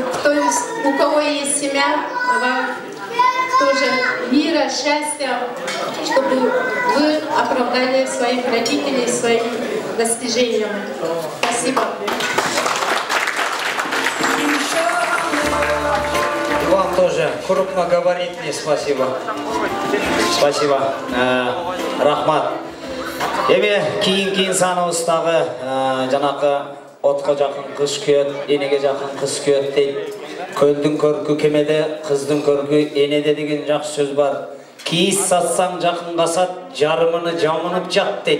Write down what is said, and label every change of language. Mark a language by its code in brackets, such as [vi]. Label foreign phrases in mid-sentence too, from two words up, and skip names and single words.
[ru] У кого есть семья, вам тоже мира, счастья, чтобы вы оправдали своих родителей своими достижениями. Спасибо. Вам тоже крупногабаритный спасибо. Спасибо. [ky] Рахмат. Эми кийинки инсаныбыздагы жанакы отко жакын кыш күйөт, энеге жакын кыз күйөт дейт. Көлдүн көркү кемеде, кыздын көркү энеде деген жакшы сөз бар. Кийиз сатсаң жакынга сат, жарымыны жамынып жат дейт.